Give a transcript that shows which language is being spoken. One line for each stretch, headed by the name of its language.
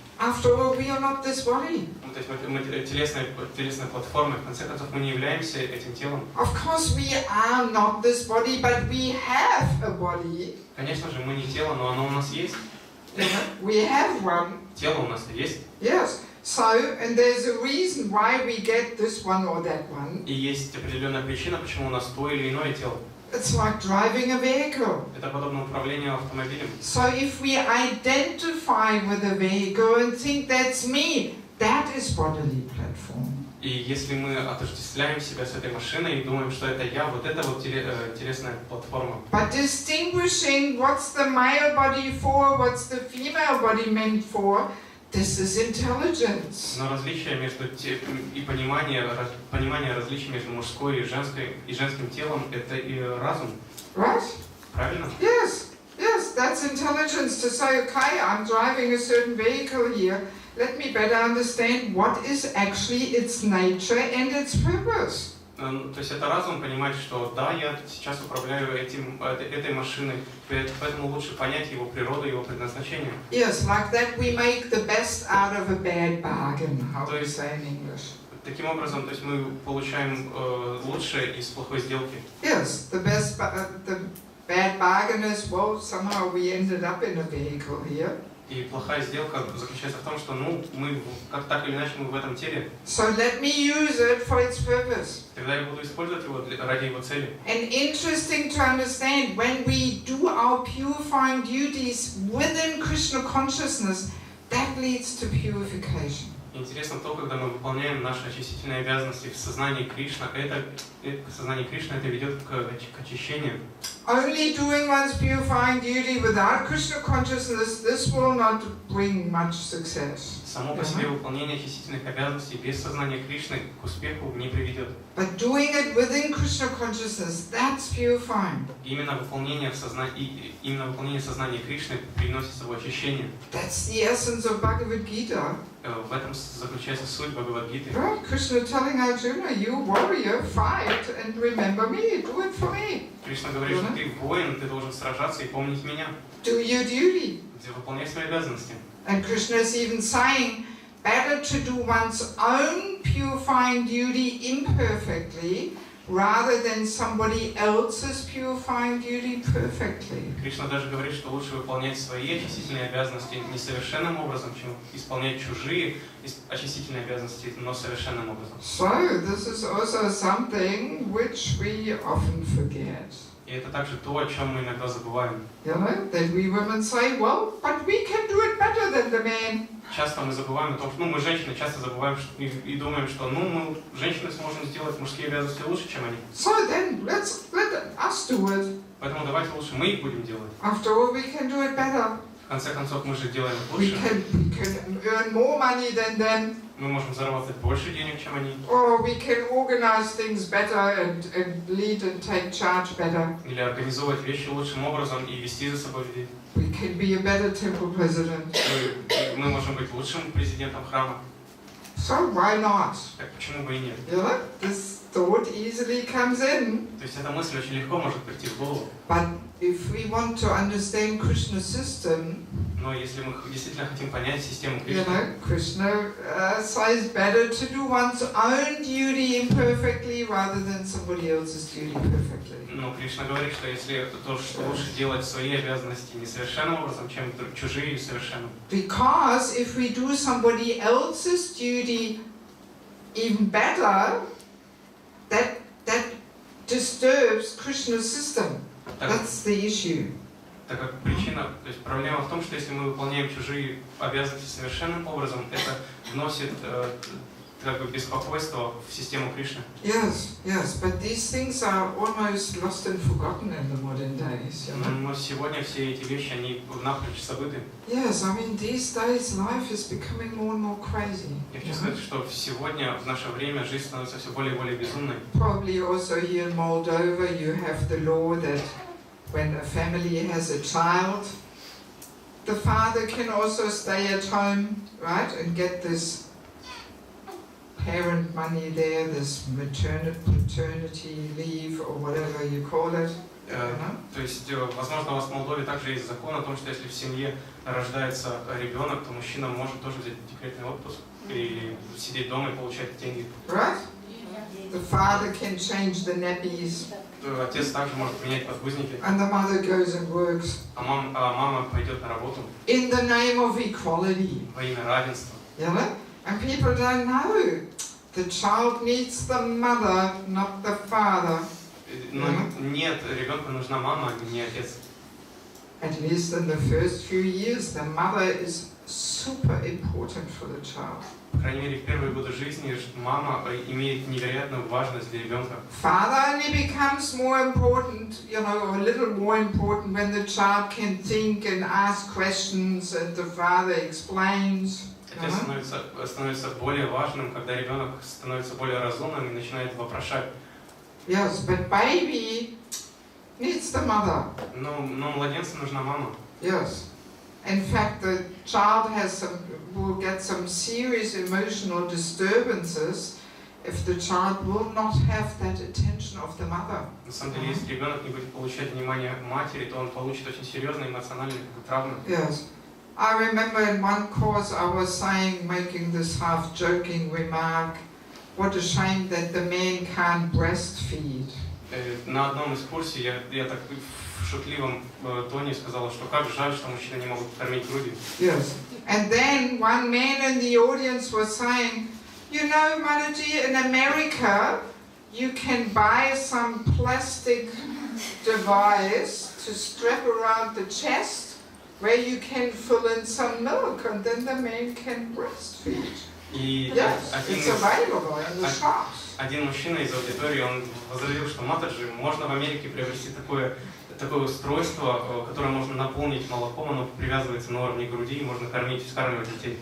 English: After all, we are not this body.
Russian: То есть мы телесной платформой, в конце концов, мы не являемся этим телом.
English: Of course we are not this body, but we have a body.
Russian: Конечно же, мы не тело, но оно у нас есть.
English: We have one.
Russian: Тело у нас есть.
English: Yes. So, and there's a reason why we get this one or that one.
Russian: И есть определенная причина, почему у нас то или иное тело.
English: It's like driving a vehicle.
Russian: Это подобно управлению автомобилем.
English: So if we identify with a vehicle and think that's me, that is bodily platform.
Russian: И если мы отождествляем себя с этой машиной и думаем, что это я, вот это вот телесная платформа.
English: But distinguishing what's the male body for, what's the female body meant for, this is intelligence.
Russian: Но различие между и понимание различий между мужской и женским телом это и разум.
English: Right?
Russian: Правильно?
English: Yes. Yes, that's intelligence to say, okay, I'm driving a certain vehicle here. Let me better understand what is actually its nature and its purpose.
Russian: То есть это разум понимать, что да, я сейчас управляю этой машиной, поэтому лучше понять его природу, его предназначение.
English: Yes, like that we make the best out of a bad bargain, how do you say in English?
Russian: Таким образом, то есть мы получаем лучшее из плохой сделки.
English: Yes, the bad bargain is, well, somehow we ended up in a vehicle here.
Russian: И плохая сделка заключается в том, что мы как так или иначе мы в этом теле.
English: So let me use it for its purpose.
Russian: Тогда я буду использовать его ради его цели.
English: And interesting to understand, when we do our purifying duties within Krishna consciousness, that leads to purification.
Russian: Интересно то, когда мы выполняем наши очистительные обязанности в сознании Кришны, это ведет к очищению.
English: Only doing one's purifying duty without Krishna consciousness, this will not bring much success.
Russian: Само по себе выполнение очистительных обязанностей без сознания Кришны к успеху не приведет.
English: But doing it within Krishna consciousness, that's purifying.
Russian: Именно выполнение сознания Кришны приносит с собой очищение.
English: That's the essence of Bhagavad Gita.
Russian: В этом заключается суть Бхагавад-гиты.
English: Right? Krishna telling Arjuna, you warrior, fight and remember me, do it for me.
Russian: Кришна говорит, что ты воин, ты должен сражаться и помнить меня.
English: Do your duty.
Russian: Выполняй свои обязанности.
English: And Krishna is even saying, better to do one's own purifying duty imperfectly rather than somebody else's purifying duty perfectly.
Russian: Кришна даже говорит, что лучше выполнять свои очистительные обязанности несовершенным образом, чем исполнять чужие очистительные обязанности, но совершенным образом.
English: So this is also something which we often forget.
Russian: И это также то, о чем мы иногда забываем.
English: You know, that we women say, well, but we can do it better than the man.
Russian: Часто мы забываем о том, что мы женщины часто забываем и думаем, что мы женщины сможем сделать мужские обязанности лучше, чем они.
English: So then let us do it.
Russian: Поэтому давайте лучше мы их будем делать.
English: After all, we can do it better.
Russian: В конце концов, мы же делаем
English: We
Russian: лучше.
English: can earn more money than them.
Russian: Мы можем заработать больше денег, чем они.
English: Or we can organize things better and lead and take charge better.
Russian: Или организовывать вещи лучшим образом и вести за собой людей.
English: We can be a better temple president.
Russian: Мы можем быть лучшим президентом храма.
English: So why not?
Russian: Так почему бы и нет?
English: You know, this thought easily comes in.
Russian: То есть эта мысль очень легко может прийти в голову.
English: But if we want to understand Krishna's system,
Russian: Но если мы действительно хотим понять систему
English: you
Russian: Кришны,
English: know, Krishna says better to do one's own duty imperfectly rather than somebody else's duty perfectly.
Russian: но Кришна говорит, что если то, что лучше делать свои обязанности несовершенным образом, чем чужие совершенным.
English: Because if we do somebody else's duty even better, that disturbs Krishna's system. That's the issue.
Russian: Так как причина, то есть проблема в том, что если мы выполняем чужие обязанности совершенным образом, это вносит как бы беспокойство в систему Кришны.
English: Yes, yes, but these things are almost lost and forgotten in the modern days, you know?
Russian: Но сегодня все эти вещи, они напрочь забыты.
English: Yes, I mean, these days life is becoming more and more crazy.
Russian: Я хочу сказать, что сегодня, в наше время, жизнь становится все более и более безумной.
English: Probably also here in Moldova you have the law that when a family has a child, the father can also stay at home, right, and get this parent money there, this paternity leave or whatever you call it.
Russian: То есть, возможно, у вас в Молдове также есть закон о том, что если в семье рождается ребенок, то мужчина может тоже взять декретный отпуск и сидеть дома и получать деньги.
English: Right? The father can change the nappies.
Russian: Отец также может менять подгузники.
English: And the mother goes and works.
Russian: А мама пойдет на работу.
English: In the name of equality.
Russian: Во имя равенства.
English: You know? And people don't know. The child needs the mother, not the father.
Russian: Но нет, ребенку нужна мама, а не отец.
English: At least in the first few years, the mother is super important for the child.
Russian: По крайней мере, в первые годы жизни мама имеет невероятную важность для ребенка.
English: Father only becomes more important, you know, a little more important when the child can think and ask questions and the father explains.
Russian: Отец становится более важным, когда ребенок становится более разумным и начинает вопрошать.
English: Yes, but baby needs the mother.
Russian: Но младенцу нужна мама.
English: Yes. In fact, the child will get some serious emotional disturbances if the child will not have that attention of the mother.
Russian: На самом деле, если ребенок не будет получать внимание матери, то он получит очень серьезные эмоциональные травмы.
English: Yes. I remember in one course I was saying, making this half-joking remark, what a shame that the man can't breastfeed.
Russian: На одном из курсов я так в шутливом тоне сказала, что как жаль, что мужчины не могут кормить грудью.
English: Yes. And then one man in the audience was saying, you know, Manaji, in America, you can buy some plastic device to strap around the chest where you can fill in some milk and then the man can breastfeed. Yes, it's available in the shops.
Russian: Один мужчина из аудитории, он возразил, что матаджи можно в Америке приобрести такое устройство, которое можно наполнить молоком, оно привязывается на уровне груди, и можно вскармливать детей.